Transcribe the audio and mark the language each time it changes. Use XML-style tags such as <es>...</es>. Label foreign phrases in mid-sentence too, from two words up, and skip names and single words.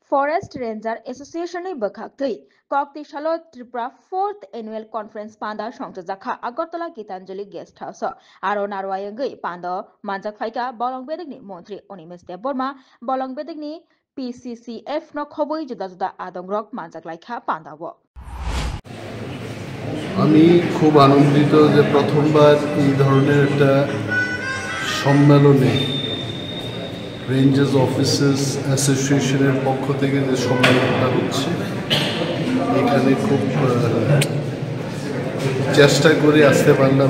<trp>Forest Ranger Association Bakhaktui, Kokti Shalo Tripura</trp> <en>4th Annual Conference</en> <trp>Panda Shongtazaka Agartala Gitanjali Guest House, Aro Narwayangi Panda Manjak Faika, Bolong Bedegni, Montri Onimeste Burma, Bolong Bedegni, PCCF no Koboi Judazuda Adong Rock Manjak Laika Panda Walk.</trp> <bn>আমি খুব আনন্দিত যে প্রথমবার এই ধরনের একটা সম্মেলনে রেঞ্জার্স অফিসার্স অ্যাসোসিয়েশনের পক্ষ থেকে যে সম্মেলনটা হচ্ছে এখানে খুব চেষ্টা করে আসতে পারলাম।</bn>